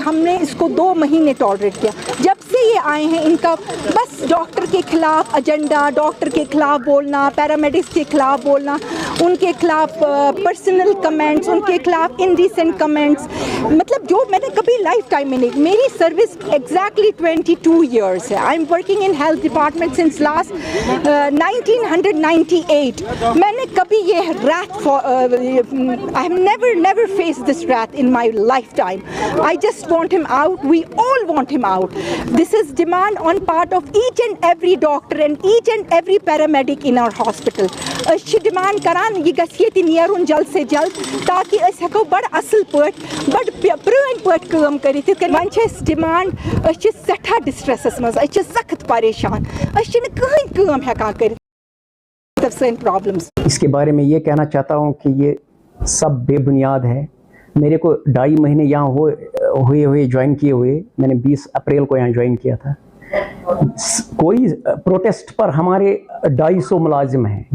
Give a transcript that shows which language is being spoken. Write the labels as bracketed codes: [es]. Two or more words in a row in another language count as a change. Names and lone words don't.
[hi] हमने इसको 2 महीने टॉलरेट किया. जब से ये आए हैं इनका बस डॉक्टर के खिलाफ एजेंडा, डॉक्टर के खिलाफ बोलना, पैरामेडिक्स के खिलाफ बोलना, उनके खिलाफ [en] personal comments, [hi] उनके खिलाफ [en] indecent comments. [hi] मतलब जो मैंने कभी [en] life time [hi] में नहीं. मेरी सर्विस एग्जैक्टली 22 ईयर्स है. [en] I am working in health department since last 1998. [hi] मैंने कभी ये रैथ [en] I have never face this wrath in my life time. I just want him out. We all want him out. This is demand on part of each and every doctor and each and every paramedic in our hospital. [ks] अच्छी demand करान ये गस्यती नियरुन [hi] जल्द से जल्द ताकि [ks] अस हको बड़ असल पट बड़ प्रोइन पट काम करित वन छस डिमांड अच्छे सठा डिस्ट्रेसस मज अच्छे सख्त परेशान अच्छे न कहीं काम हेकान करित तब से प्रॉब्लम्स. [hi] इसके बारे में ये कहना चाहता हूँ कि ये सब बेबुनियाद है. मेरे को 2.5 महीने यहाँ हुए ज्वाइन किए हुए. मैंने 20 अप्रैल को यहाँ ज्वाइन किया था. कोई प्रोटेस्ट पर हमारे 250 मुलाजिम हैं.